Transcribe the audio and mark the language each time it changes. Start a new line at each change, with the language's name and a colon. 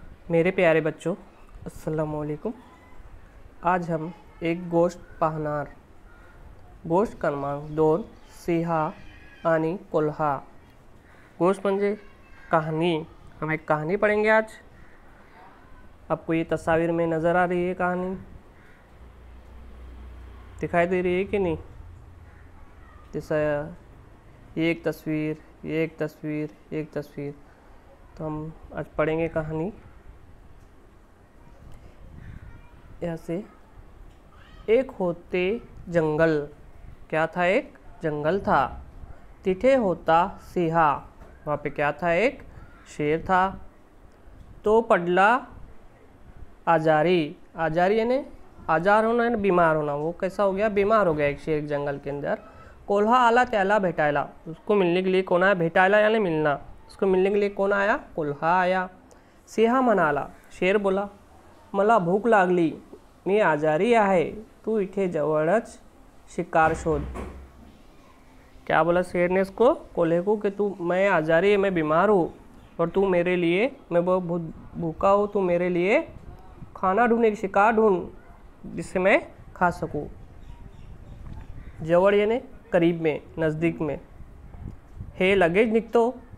Hindi: मेरे प्यारे बच्चों, अस्सलाम वालेकुम। आज हम एक
Marathi: गोष्ट पाहणार गोष्ट क्रमांक 2 सिंहा आणि कोल्हा। गोष्ट म्हणजे कहानी।
Hindi: हम एक कहानी पढ़ेंगे आज। आपको ये तस्वीर में नज़र आ रही है, कहानी दिखाई दे रही है कि नहीं? जैसा ये एक तस्वीर, ये एक तस्वीर, एक तस्वीर। तो हम आज पढ़ेंगे कहानी।
Marathi: ऐसे एक होते जंगल।
Hindi: क्या था? एक जंगल था।
Marathi: तिथे होता सिंहा।
Hindi: वहाँ पे क्या था? एक शेर था।
Marathi: तो पडला आजारी।
Hindi: आजारी यानी आजार होना है, बीमार होना। वो कैसा हो गया? बीमार हो गया एक शेर जंगल के अंदर।
Marathi: कोल्हा आला त्याला भेटायला।
Hindi: उसको मिलने के लिए कौन आया? भेटायला यानी मिलना। उसको मिलने के लिए कौन आया? कोल्हा आया।
Marathi: सिंहा म्हणाला,
Hindi: शेर बोला,
Marathi: मला भूक लागली, मी आजारी आहे, तू इथे जवळच शिकार शोध।
Hindi: क्या बोला शेर ने इसको? कोल्हे को कि मैं आजारी है, मैं बीमार हूँ, और तू मेरे लिए, मैं बहुत भूखा हूँ, तू मेरे लिए खाना ढूंढ, एक शिकार ढूंढ जिससे मैं खा सकूँ। जवळ यानी करीब में, नज़दीक में। हे लगेज निकतो।